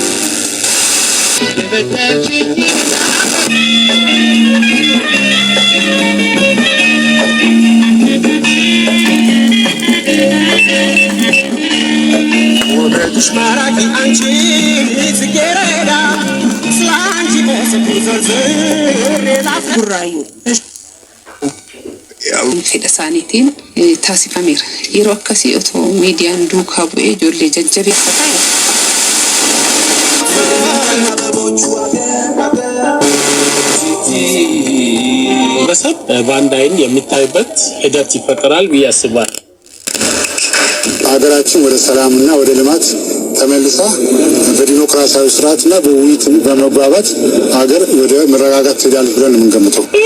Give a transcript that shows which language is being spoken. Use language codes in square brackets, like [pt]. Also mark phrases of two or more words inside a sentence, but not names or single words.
[am] ወደሽ ማራኪ አንቺ ጽጌረዳ ስላንቺ [om] ጉራዩ fedha isaaniitiin taasifameera. Yeroo akkasii otoo miidiyaan duukaa bu'ee ijoollee jajjabeeffataa [am] ማህበረሰብ በአንድ አይን የሚታይበት ሂደት ይፈጠራል ብዬ አስባለሁ። ሀገራችን ወደ ሰላምና ወደ ልማት ተመልሳ በዲሞክራሲያዊ ስርዓትና በውይይት በመግባባት ሀገር ወደ መረጋጋት ትሄዳለች ብለን የምንገምተው።